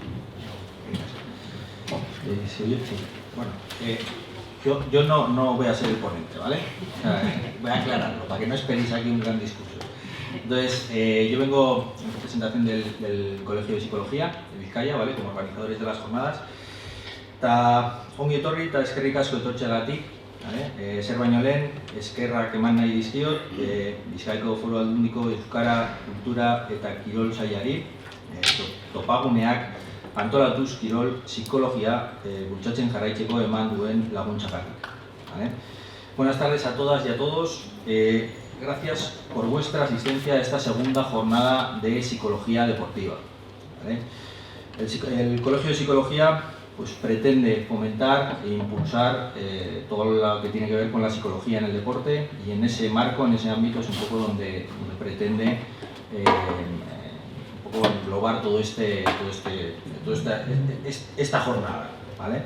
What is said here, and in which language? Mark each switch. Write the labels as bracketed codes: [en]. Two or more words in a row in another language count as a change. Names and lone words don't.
[es] Bueno, yo no voy a ser el ponente, ¿vale? Voy a aclararlo, para que no esperéis aquí un gran discurso. Entonces, yo vengo en representación del Colegio de Psicología de Vizcaya, ¿vale? Como organizadores de las jornadas. [eu] Ta ongi etorri, ta eskerrik asko etortzeagatik, ¿vale? Zer baino lehen, eskerrak eman nahi dizkiot, Bizkaiko Foru Aldundiko Euskara, Kultura eta Kirol Sailari, topaguneak antolatuz kirol psikologia bultzatzen jarraitzeko eman duen laguntzagatik. [es] ¿Vale? Buenas tardes a todas y a todos. Gracias por vuestra asistencia a esta segunda jornada de psicología deportiva. ¿Vale? El Colegio de Psicología pues, pretende fomentar e impulsar todo lo que tiene que ver con la psicología en el deporte, y en ese marco, en ese ámbito, es un poco donde pretende englobar esta jornada, ¿vale?